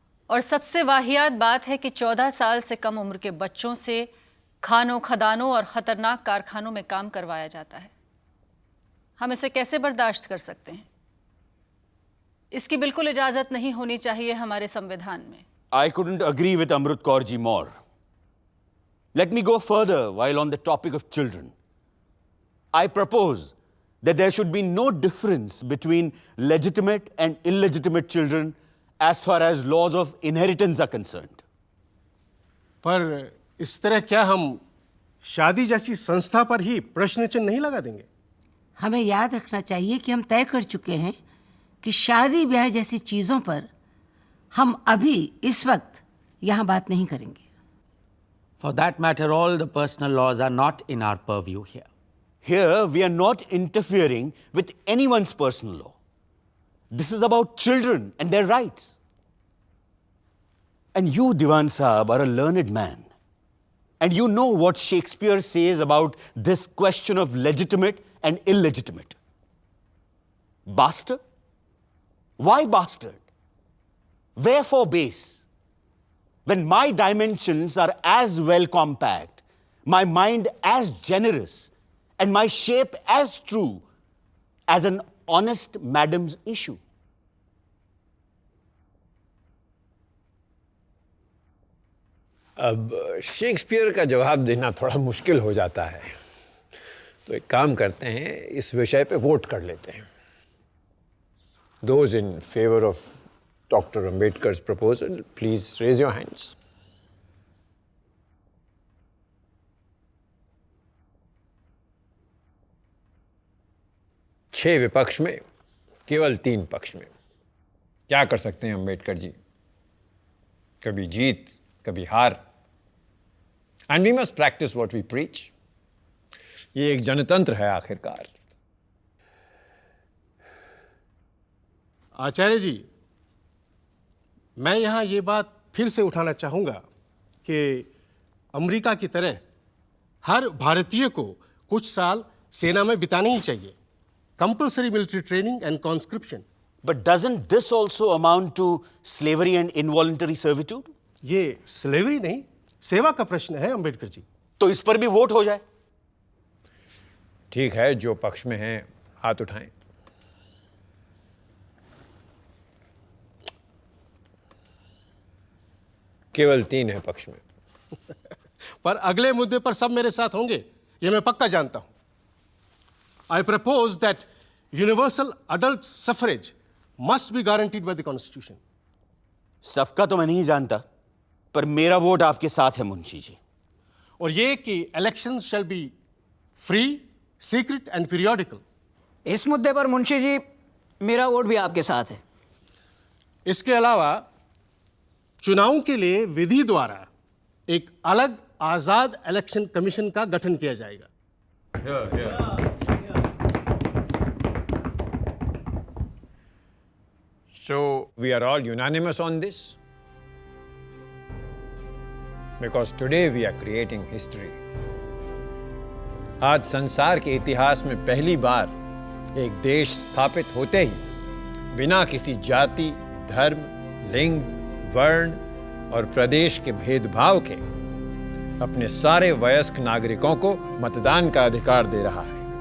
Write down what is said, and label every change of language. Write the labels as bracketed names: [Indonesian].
[Hindi] और सबसे वाहियात बात है कि 14 साल से कम उम्र के बच्चों से खानों खदानों और ख़तरनाक कारखानों में काम करवाया जाता है। हम इसे कैसे बर्दाश्त कर सकते हैं? इसकी बिल्कुल इजाज़त नहीं होनी चाहिए हमारे संविधान में। [English] I couldn't agree with Amrit Kaur ji more. Let me go further while on the topic of children. I propose that there should be no difference between legitimate and illegitimate children as far as laws of inheritance are concerned. [Hindi] पर इस तरह क्या हम शादी जैसी संस्था पर ही प्रश्न चिन्ह नहीं लगा देंगे? हमें याद रखना चाहिए कि हम तय कर चुके हैं कि शादी ब्याह जैसी चीज़ों पर हम अभी इस वक्त यहाँ बात नहीं करेंगे। [English] For that matter, all the personal laws are not in our purview here. Here, we are not interfering with anyone's personal law. This is about children and their rights. And you, Diwan Sahab, are a learned man. And you know what Shakespeare says about this question of legitimate and illegitimate. Bastard? Why bastard? Wherefore base? When my dimensions are as well compact, my mind as generous, and my shape as true as an honest madam's issue. [Hindi] अब Shakespeare का जवाब देना थोड़ा मुश्किल हो जाता है, तो एक काम करते हैं, इस विषय पे वोट कर लेते हैं। [English] Those in favor of Dr. Ambedkar's proposal, please raise your hands. [Hindi] छह विपक्ष में, केवल 3 पक्ष में। क्या कर सकते हैं अंबेडकर जी? कभी जीत, कभी हार। [English] And we must practice what we preach. [Hindi] ये एक जनतंत्र है आखिरकार। आचार्य जी, मैं यहां ये बात फिर से उठाना चाहूंगा कि अमेरिका की तरह हर भारतीय को कुछ साल सेना में बिताने ही चाहिए। [English] Compulsory military training and conscription. But doesn't this also amount to slavery and involuntary servitude? [Hindi] ये स्लेवरी नहीं, सेवा का प्रश्न है अंबेडकर जी। तो इस पर भी वोट हो जाए। ठीक है, जो पक्ष में हैं हाथ उठाएं। केवल 3 है पक्ष में। पर अगले मुद्दे पर सब मेरे साथ होंगे, ये मैं पक्का जानता हूं। [English] I propose that universal adult suffrage must be guaranteed by the Constitution. [Hindi] सबका तो मैं नहीं जानता, पर मेरा वोट आपके साथ है मुंशी जी। और ये कि [English] elections shall be free, secret and periodical. [Hindi] इस मुद्दे पर मुंशी जी मेरा वोट भी आपके साथ है। इसके अलावा चुनावों के लिए विधि द्वारा एक अलग आजाद इलेक्शन कमीशन का गठन किया जाएगा। [English] So we are all unanimous on this? Because today we are creating history. [Hindi] आज संसार के इतिहास में पहली बार एक देश स्थापित होते ही बिना किसी जाति, धर्म, लिंग, वर्ण और प्रदेश के भेदभाव के अपने सारे वयस्क नागरिकों को मतदान का अधिकार दे रहा है।